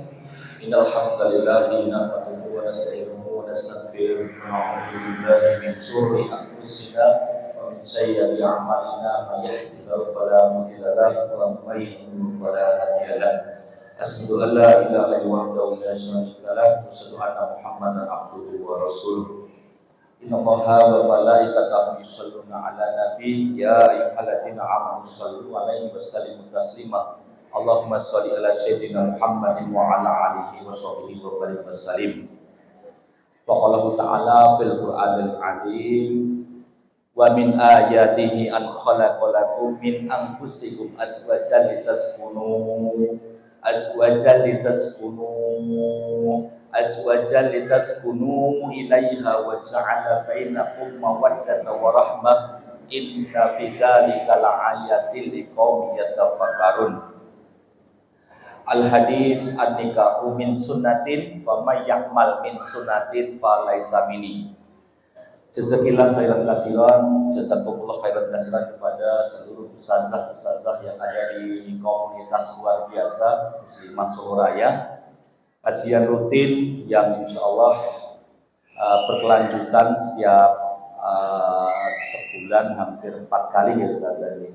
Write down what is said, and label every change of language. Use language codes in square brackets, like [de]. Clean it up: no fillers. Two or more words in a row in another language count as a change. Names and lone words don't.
[ar] إن الحمد لله نحمده ونستعينه ونستغفره ونعوذ بالله من شرور أنفسنا ومن سيئات أعمالنا من يهده الله فلا مضل له ومن يضلل فلا هادي له. أشهد أن لا إله إلا الله ولا شريك له وأشهد أن محمدا عبده ورسوله. إن الله وملائكته يصلون على النبي يا أيها الذين آمنوا صلوا عليه وسلموا تسليما. اللهم صل على سيدنا محمد وعلى آله وصحبه وبارك وسلم. فقاله تعالى في القرآن العظيم ومن آياته أن خلق لكم من أنفسكم أزواجا لتسكنوا إليها وجعل بينكم مودة ورحمة إن في ذلك لآيات لقوم يتفكرون. الحديث النكاح من سنة ومن يعمل من سنة فليس مني. جزاك الله خيرا كثيرا جزاكم الله خيرا كثيرا [id] kepada seluruh ustazah yang ada di komunitas luar biasa Muslimah Solo Raya. Kajian rutin yang [ar] إن شاء الله [id] berkelanjutan setiap sebulan hampir 4 kali ya Ustazah ini.